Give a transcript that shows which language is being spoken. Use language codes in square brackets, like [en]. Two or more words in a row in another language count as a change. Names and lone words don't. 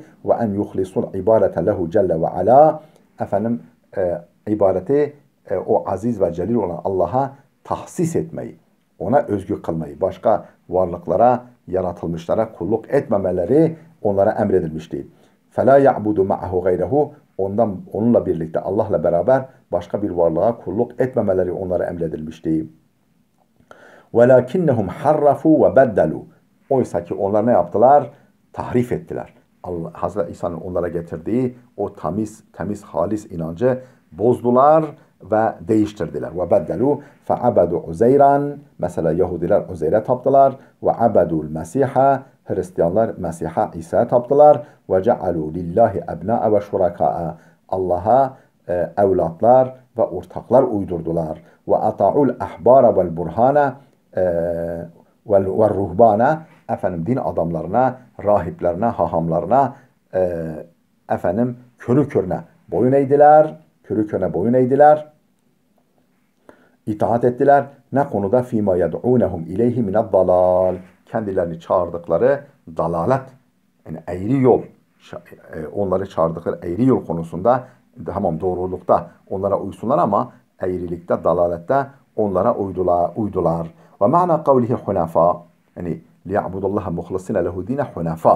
[ar] وأن يخلصوا العبادة له جل وعلا. [tr] Efendim ibadeti o aziz ve celil olan Allah'a tahsis etmeyi, ona özgü kılmayı, başka varlıklara, yaratılmışlara kulluk etmemeleri onlara emredilmişti. [ar] فَلَا يَعْبُدُ مَعَهُ غَيْرَهُ. [tr] Onunla birlikte, Allah'la beraber başka bir varlığa kulluk etmemeleri onlara emredilmişti. [ar] وَلَكِنَّهُمْ حَرَّفُوا وَبَدَّلُوا. [tr] Oysa ki onlar ne yaptılar? Tahrif ettiler. Hazreti İsa'nın onlara getirdiği o temiz, halis inancı bozdular ve değiştirdiler. [ar] وَبَدَّلُوا فَعَبَدُوا عُزَيْرًا. [tr] Mesela Yahudiler Uzeyr'e taptılar. [ar] وَعَبَدُوا الْمَسِيحَ. [tr] Hristiyanlar Mesih'a, İsa'ya taptılar. [ar] وَجَعَلُوا لِلّٰهِ اَبْنَاءَ وَشُرَكَاءَ. [tr] Allah'a evlatlar ve ortaklar uydurdular. [ar] وَاَطَعُوا الْاَحْبَارَ وَالْبُرْهَانَ وَالْرُهْبَانَ. [tr] Efendim din adamlarına, rahiplerine, hahamlarına efendim körü körüne boyun eğdiler. İtaat ettiler. Ne konuda? [ar] فِيمَا يَدْعُونَهُمْ اِلَيْهِ مِنَ الضَّلَالِ. [tr] Kendilerini çağırdıkları dalalet, yani eğri yol, onları çağırdıkları eğri yol konusunda, tamam doğrulukta onlara uysunlar ama eğrilikte, dalalette onlara uydular. [ar] ومعنى قوله حنفاء يعني ليعبدوا الله مخلصين له الدين حنفاء.